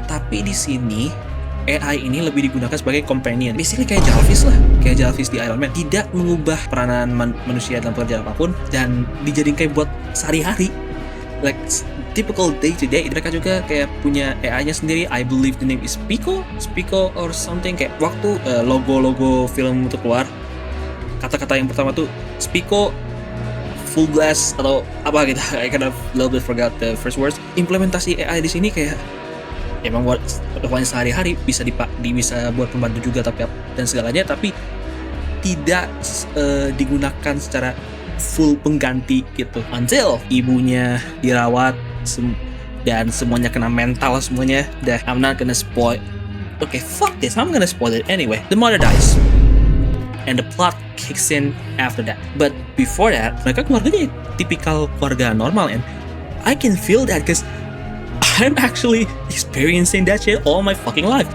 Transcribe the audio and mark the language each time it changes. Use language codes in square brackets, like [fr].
[id] Tapi di sini AI ini lebih digunakan sebagai companion. Basically kayak Jarvis lah, kayak Jarvis di Iron Man. Tidak mengubah peranan manusia dalam pekerjaan apapun dan dijadikan kayak buat sehari-hari. [en] Like typical day to day. [id] Mereka juga kayak punya AI-nya sendiri. [en] I believe the name is Pico or something. [id] Kayak waktu logo film itu keluar, kata-kata yang pertama tuh Spico full blast atau apa gitu. [en] I kind of little bit forgot the first words. [id] Implementasi AI di sini kayak emang buat kehidupan sehari-hari, bisa bisa buat pembantu juga tapi dan segalanya, tapi tidak digunakan secara full pengganti gitu. Until ibunya dirawat dan semuanya kena mental semuanya. [en] I'm not gonna spoil. Okay, fuck this. I'm gonna spoil it anyway. The mother dies. And the plot kicks in after that. But before that, [id] mereka keluarganya tipikal keluarga normal, [en] and I can feel that because I'm actually experiencing that shit all my fucking life.